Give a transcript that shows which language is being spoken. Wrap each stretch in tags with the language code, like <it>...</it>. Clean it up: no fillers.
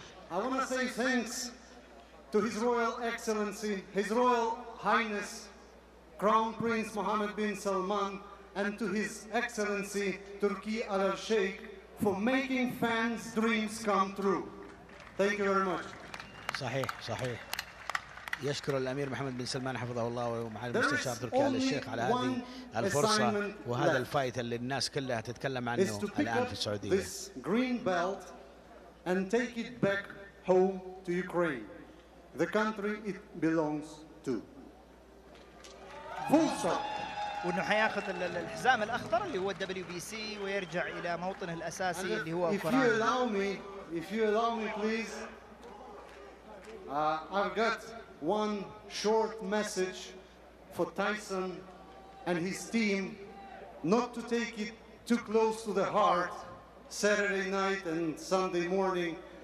<en>I want to say thanks to His Royal Excellency, His Royal Highness, Crown Prince Mohammed bin Salman, and to His Excellency Turki al-Sheikh for making fans' dreams come true. Thank you very much.</en> <ar>صحيح. يشكر الأمير محمد بن سلمان حفظه الله ومعالي المستشار تركي آل الشيخ على هذه الفرصة وهذا الفايت اللي الناس كلها تتكلم عنه الآن في السعودية.</ar> <en>This green belt and take it back home to Ukraine, the country it belongs to. Full stop.</en> <ar>وانه حياخذ الحزام الاخضر اللي هو WBC ويرجع الى موطنه الاساسي اللي هو اوكرانيا.</ar> <en>If you allow me please, I've got one short message for Tyson and his team, not to take it too close to the heart Saturday night and Sunday morning.</en>